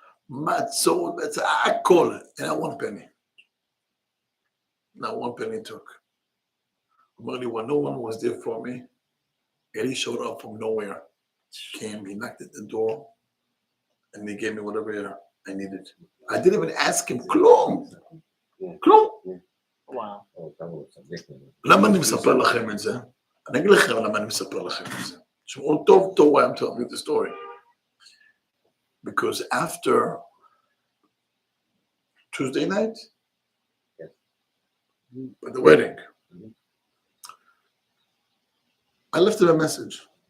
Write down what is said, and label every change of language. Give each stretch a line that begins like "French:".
English: Matzot, akol, and not one penny. Not one penny took. Only when no one was there for me, Eli showed up from nowhere. Came, he knocked at the door, and he gave me whatever I needed. I didn't even ask him כלום.
Hebrew: כלום.
English: Wow.
Hebrew: למה אני מספר לכם את זה? אני אגיד לכם למה אני מספר לכם את זה. תשמעו טוב טוב
English: why I'm telling you the story. Because after Tuesday night, at the wedding, I left him a message.